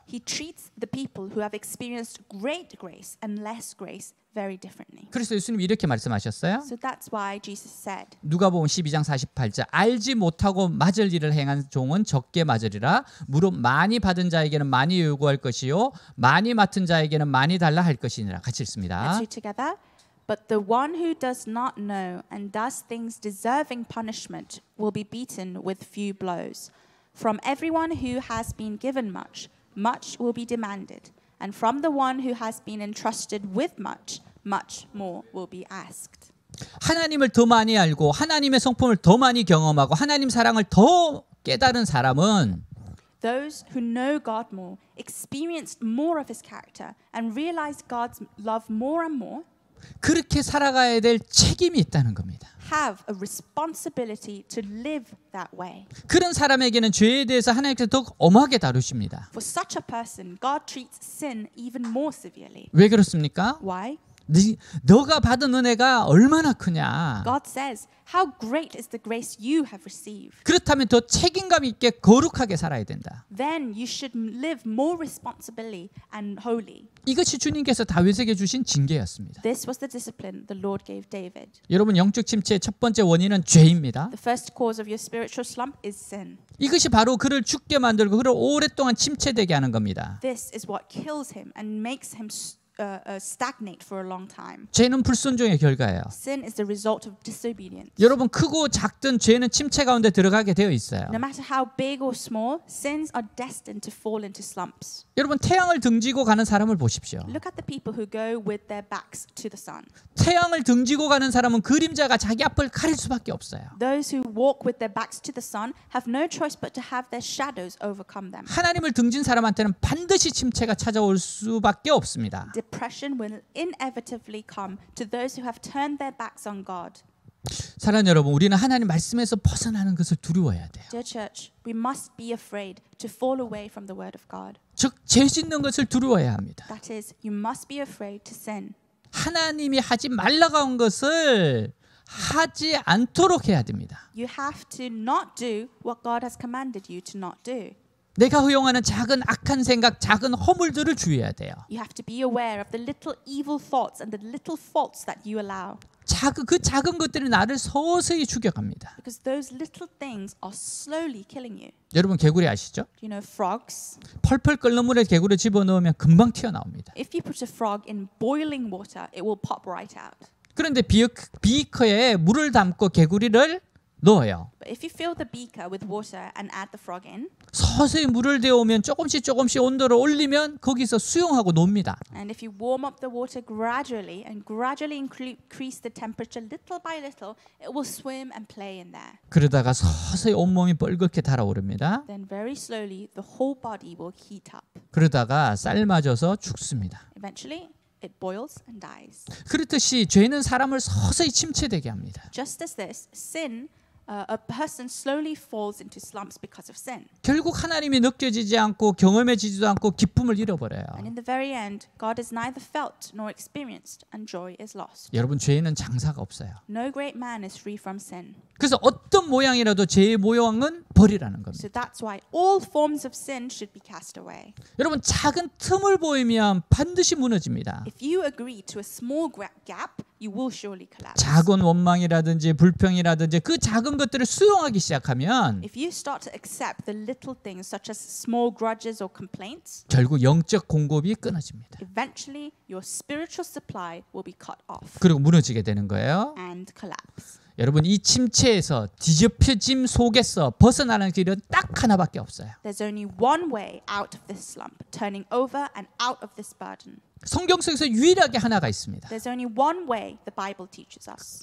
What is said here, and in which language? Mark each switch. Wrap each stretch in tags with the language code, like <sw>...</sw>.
<en>He treats the people who have experienced great grace and less grace very differently.</en> <ko>그래서 예수님이 이렇게 말씀하셨어요.</ko> <en>So that's why Jesus said,</en> <ko>누가복음 12장 48절 알지 못하고 맞을 일을 행한 종은 적게 맞으리라. 무릇 많이 받은 자에게는 많이 요구할 것이요 많이 맡은 자에게는 많이 달라 할 것이니라. 같이 읽습니다.</ko> <en>let's read together. But the one who does not know and does things deserving punishment will be beaten with few blows. From everyone who has been given much, much will be demanded. And from the one who has been entrusted with much, much more will be asked.</en> <ko>하나님을 더 많이 알고 하나님의 성품을 더 많이 경험하고 하나님 사랑을 더 깨달은 사람은</ko> <en>Those who know God more, experienced more of his character, and realize God's love more and more,</en> <ko>그렇게 살아가야 될 책임이 있다는 겁니다.</ko> <en>have a responsibility to live that way.</en> <ko>그런 사람에게는 죄에 대해서 하나님께서 더욱 엄하게 다루십니다.</ko> <en>For such a person, God treats sin even more severely.</en> <ko>왜 그렇습니까?</ko> <en>Why?</en> <ko>너가 받은 은혜가 얼마나 크냐.</ko> <en>God says, how great is the grace you have received.</en> <ko>그렇다면 더 책임감 있게 거룩하게 살아야 된다.</ko> <en>Then you should live more responsibly and holy.</en> <ko>이것이 주님께서 다윗에게 주신 징계였습니다.</ko> <en>This was the discipline the Lord gave David.</en> <ko>여러분 영적 침체의 첫 번째 원인은 죄입니다.</ko> <en>The first cause of your spiritual slump is sin.</en> <ko>이것이 바로 그를 죽게 만들고 그를 오랫동안 침체되게 하는 겁니다.</ko> <en>This is what kills him and makes him stagnate for a long time.</en> <ko>죄는 불순종의 결과예요.</ko> <en>Sin is the result of disobedience.</en> <ko>여러분 크고 작든 죄는 침체 가운데 들어가게 되어 있어요.</ko> <en>No matter how big or small, sins are destined to fall into slumps.</en> <ko>여러분 태양을 등지고 가는 사람을 보십시오.</ko> <en>Look at the people who go with their backs to the sun.</en> <ko>태양을 등지고 가는 사람은 그림자가 자기 앞을 가릴 수밖에 없어요.</ko> <en>Those who walk with their backs to the sun have no choice but to have their shadows overcome them.</en> <ko>하나님을 등진 사람한테는 반드시 침체가 찾아올 수밖에 없습니다.</ko> <en>Depression will inevitably come to those who have turned their backs on God.</en> <ko>사랑하는 여러분, 우리는 하나님 말씀에서 벗어나는 것을 두려워해야 돼요.</ko> <en>Dear church, we must be afraid to fall away from the word of God.</en> <ko>즉, 죄 짓는 것을 두려워해야 합니다.</ko> <en>That is, you must be afraid to sin.</en> <ko>하나님이 하지 말라고 한 것을 하지 않도록 해야 됩니다.</ko> <en>You have to not do what God has commanded you to not do.</en> <ko>내가 허용하는 작은 악한 생각, 작은 허물들을 주의해야 돼요.</ko> <en>You have to be aware of the little evil thoughts and the little faults that you allow.</en> <ko>그 작은 것들이 나를 서서히 죽여갑니다.</ko> <en>Because those little things are slowly killing you.</en> <ko>여러분 개구리 아시죠?</ko> <en>You know, frogs.</en> <ko>펄펄 끓는 물에 개구리 집어넣으면 금방 튀어나옵니다.</ko> <en>If you put a frog in boiling water, it will pop right out.</en> <ko>그런데 비커에 물을 담고 개구리를 넣어요.</ko> <en>But if you fill the beaker with water and add the frog in,</en> <ko>서서히 물을 데우면 조금씩 온도를 올리면 거기서 수영하고 놉니다.</ko> <en>and if you warm up the water gradually and gradually increase the temperature little by little, it will swim and play in there.</en> <ko>그러다가 서서히 온몸이 뻘겋게 달아오릅니다.</ko> <en>Then very slowly the whole body will heat up.</en> <ko>그러다가 삶아져서 죽습니다.</ko> <en>Eventually, it boils and dies.</en> <ko>그렇듯이 죄는 사람을 서서히 침체되게 합니다.</ko> <en>Just as this, sin, a person slowly falls into slumps because of sin.</en> <ko>결국 하나님이 느껴지지 않고 경험해지지도 않고 기쁨을 잃어버려요.</ko> <en>And in the very end, God is neither felt nor experienced, and joy is lost.</en> <ko>여러분 죄에는 장사가 없어요.</ko> <en>No great man is free from sin.</en> <ko>그래서 어떤 모양이라도 죄의 모양은 버리라는 겁니다.</ko> <en>So that's why all forms of sin should be cast away.</en> <ko>여러분 작은 틈을 보이면 반드시 무너집니다.</ko> <en>If you agree to a small gap, you will surely collapse.</en> <ko>작은 원망이라든지 불평이라든지 그 작은 것들을 수용하기 시작하면</ko> <en>If you start to accept the little things such as small grudges or complaints,</en> <ko>결국 영적 공급이 끊어집니다.</ko> <en>eventually your spiritual supply will be cut off</en> <ko>그리고 무너지게 되는 거예요.</ko> <en>and collapse.</en> <ko>여러분 이 침체에서 뒤집혀짐 속에서 벗어나는 길은 딱 하나밖에 없어요.</ko> <en>There's only one way out of this slump, turning over and out of this burden.</en> <ko>성경 속에서 유일하게 하나가 있습니다.</ko> <en>There's only one way the Bible teaches us.</en>